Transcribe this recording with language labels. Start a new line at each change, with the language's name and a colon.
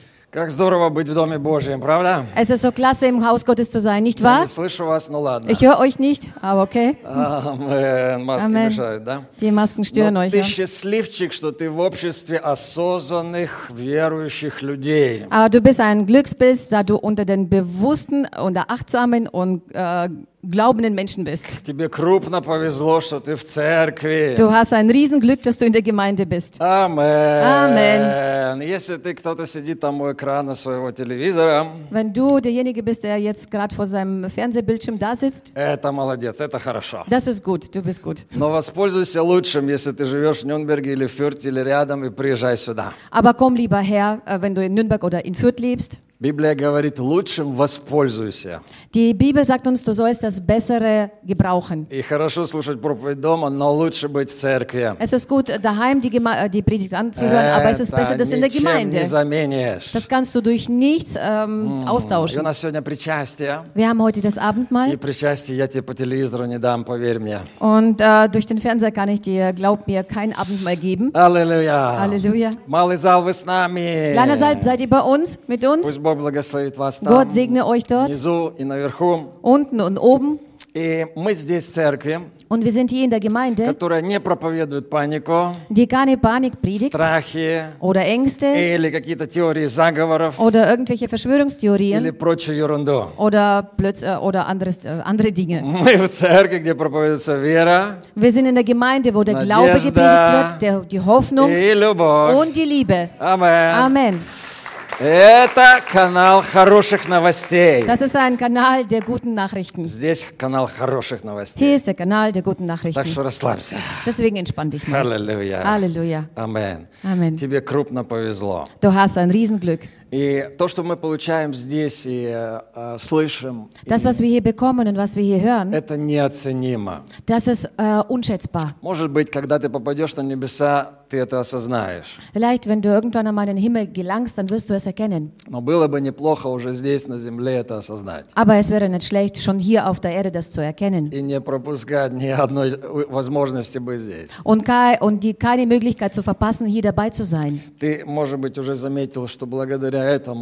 Russian: Как здорово быть в Доме Божьем, правда?
German: Es ist so klasse, im Haus Gottes zu sein, nicht wahr?
Russian: Я не слышу вас, но ладно.
German: Ich höre euch nicht, aber okay.
Russian: Amen. Маски Amen. Мешают, да?
German: Die Masken stören
Russian: но
German: euch, ты ja?
Russian: Счастливчик, что ты в обществе осознанных верующих людей.
German: Aber du bist ein Glückspilz, da du unter den bewussten, unter achtsamen und glaubenden Menschen bist.
Russian: Тебе крупно повезло, что ты в церкви.
German: Du hast ein Riesenglück, dass du in der Gemeinde bist. Amen. Amen.
Russian: Если ты кто-то сидит там у экрана своего телевизора,
German: wenn du derjenige bist, der jetzt gerade vor seinem Fernsehbildschirm da sitzt,
Russian: это молодец, это хорошо.
German: Das ist gut, du bist gut.
Russian: Но воспользуйся лучшим, если ты живешь в Нюрнберге или в Фюрте или рядом, и приезжай сюда.
German: Aber komm lieber her, wenn du in Nürnberg oder in Fürth lebst.
Russian: Библия говорит, лучшим воспользуйся.
German: Die Bibel sagt uns, du sollst das Bessere gebrauchen.
Russian: И хорошо слушать проповедь дома, но лучше быть в церкви.
German: Es ist gut, daheim die Predigt anzuhören, aber es ist besser, das in der Gemeinde.
Russian: Ничем не заменишь.
German: Das kannst du durch nichts austauschen.
Russian: И у нас сегодня причастие.
German: Wir haben heute das Abendmahl.
Russian: И причастие я тебе по телевизору не дам, поверь мне.
German: Und durch den Fernseher kann ich dir, glaub mir, kein Abendmahl geben. Halleluja. Halleluja.
Russian: Малый зал, вы с нами.
German: Kleiner Saal, seid ihr bei uns, mit uns?
Russian: Бог благословит вас там.
German: Gott segne euch dort.
Russian: Внизу и наверху.
German: Unten und oben.
Russian: И мы здесь в церкви.
German: Und wir sind hier in der Gemeinde,
Russian: которая не проповедует панику,
German: die keine Panik predigt,
Russian: страхи
German: oder Ängste,
Russian: или какие-то теории заговоров
German: oder irgendwelche Verschwörungstheorien,
Russian: или прочую ерунду.
German: Oder oder andere Dinge.
Russian: Мы в церкви, где проповедуется вера,
German: wir sind in der Gemeinde, wo der Glaube gepredigt wird, die Hoffnung
Russian: и любовь.
German: Und die Liebe. Amen. Amen.
Russian: Это канал хороших новостей.
German: Das ist ein Kanal der guten Nachrichten.
Russian: Здесь канал хороших новостей.
German: Hier ist der Kanal der guten Nachrichten.
Russian: Так что расслабься.
German: Deswegen entspann dich mal. Halleluja. Halleluja. Amen. Amen.
Russian: Тебе крупно повезло.
German: Du hast ein Riesenglück.
Russian: И то, что мы получаем здесь и слышим,
German: das, was wir hier bekommen und was wir hier hören,
Russian: это неоценимо.
German: Das ist unschätzbar.
Russian: Может быть, когда ты попадешь на небеса, ты это осознаешь.
German: Vielleicht, wenn du irgendwann einmal in den Himmel gelangst, dann wirst du es erkennen.
Russian: Но было бы неплохо уже здесь, на земле, это осознать.
German: Aber es wäre nicht schlecht, schon hier auf der Erde das zu erkennen.
Russian: И не пропускать ни одной возможности быть здесь.
German: Und keine Möglichkeit zu verpassen, hier dabei zu sein.
Russian: Ты, может быть, уже заметил, что благодаря